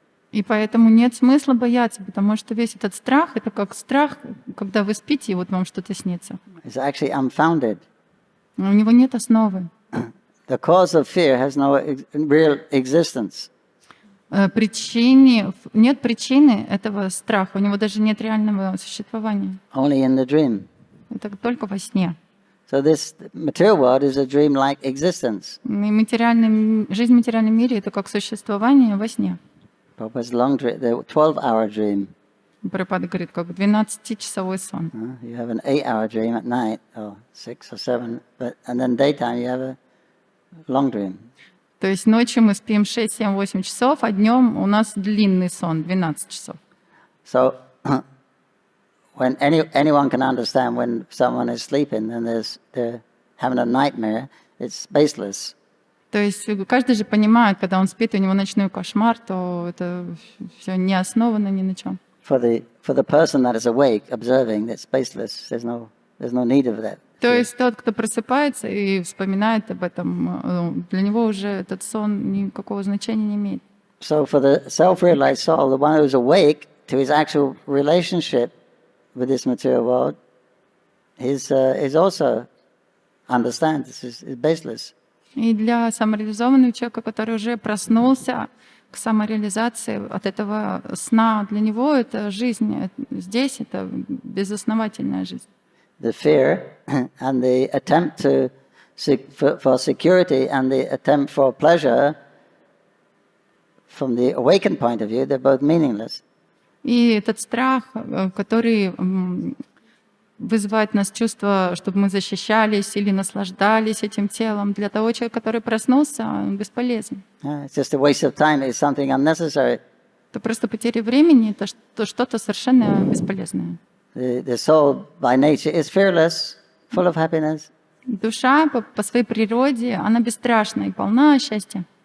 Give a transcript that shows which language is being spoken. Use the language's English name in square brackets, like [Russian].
[Russian] И поэтому нет смысла бояться, потому что весь этот страх — это как страх, когда вы спите, и вот вам что-то снится. [English] It's actually unfounded. [Russian] У него нет основы. [English] The cause of fear has no real existence. [Russian] Нет причины этого страха, у него даже нет реального существования. [English] Only in the dream. [Russian] Это только во сне. [English] So this material world is a dream-like existence. [Russian] И жизнь в материальном мире — это как существование во сне. [English] Prabhupada's long dream, the 12-hour dream. [Russian] Прабхупада говорит, как 12-часовой сон. [English] You have an 8-hour dream at night, or 6 or 7, and then daytime you have a long dream. [Russian] То есть ночью мы спим 6, 7, 8 часов, а днем у нас длинный сон, 12 часов. [English] So when anyone can understand when someone is sleeping and they're having a nightmare, it's baseless. [Russian] То есть каждый же понимает, когда он спит, у него ночной кошмар, то это все не основано ни на чем. [English] For the person that is awake, observing, it's baseless. There's no need of that. [Russian] То есть тот, кто просыпается и вспоминает об этом, для него уже этот сон никакого значения не имеет. [English] So for the self-realized soul, the one who's awake to his actual relationship with this material world, is also understands this is baseless. [Russian] И для самореализованного человека, который уже проснулся к самореализации от этого сна, для него это жизнь здесь, это безосновательная жизнь. [English] The fear and the attempt for security and the attempt for pleasure, from the awakened point of view, they're both meaningless. [Russian] И этот страх, который вызывает в нас чувство, чтобы мы защищались или наслаждались этим телом, для того человека, который проснулся, он бесполезен. [English] It's just a waste of time. It's something unnecessary. [Russian] Это просто потеря времени, это что-то совершенно бесполезное. [English] The soul by nature is fearless, full of happiness. [Russian] Душа по своей природе, она бесстрашна и полна счастья.